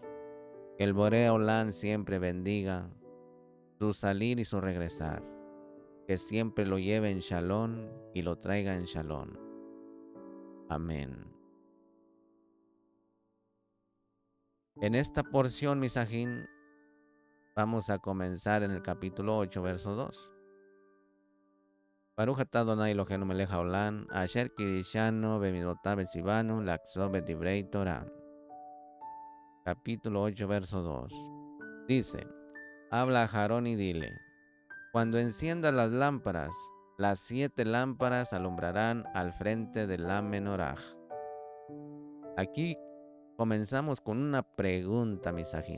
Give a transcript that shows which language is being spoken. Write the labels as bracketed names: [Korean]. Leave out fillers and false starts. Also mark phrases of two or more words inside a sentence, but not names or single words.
[Spanish] Que el [Hebrew] בורא עולם [Spanish] siempre bendiga su salir y su regresar, que siempre lo lleve en shalom y lo traiga en shalom. Amén. En esta porción, Misajín, vamos a comenzar en el capítulo 8, verso 2. [Hebrew] ברוך אתה אדוני אלוהינו מלך העולם, אשר קדשנו במצוותיו וצוונו לעסוק בדברי תורה. [Spanish] Capítulo 8, verso 2. Dice, habla a Aarón y dile, cuando enciendas las lámparas, las 7 lámparas alumbrarán al frente de la menorá. Aquí comenzamos con una pregunta, Misajín.